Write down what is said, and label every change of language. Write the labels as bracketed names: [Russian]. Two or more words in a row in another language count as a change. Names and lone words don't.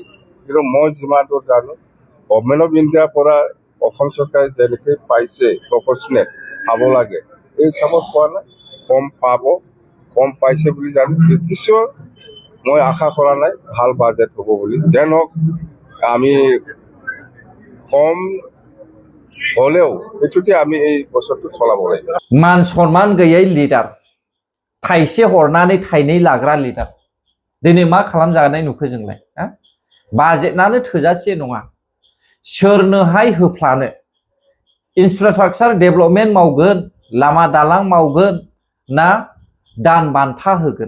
[Assamese] কিন্তু মই যিমান দূৰ জানো [English] Government of Indiaৰ [Assamese] পৰা অসম চৰকাৰে যেনেকৈ পাইছে প্ৰপৰ্চনেট পাব লাগে, এই হিচাপত পোৱা নাই, কম পাব, কম পাইছে বুলি জানো। ব্ৰিটিছৰ মই আশা কৰা নাই ভাল বাজেট হ'ব বুলি। যেন হওক আমি কম হলেও এইটোতে আমি এই বছৰটো চলাব লাগিব। [Bodo] मान सन्मान गैयै लिडार, थाइसे हरनानै थाइनै लाग्रा लिडार दिनै मा खालामजानाय नुखो जोंलाय हा? बाजेटनानो थोजासे नङा, सोरनोहाय होफ्लानो? [English] infrastructure development [Bodo] मावगोन, लामा दालां मावगोन, ना दान बान्था होगोन?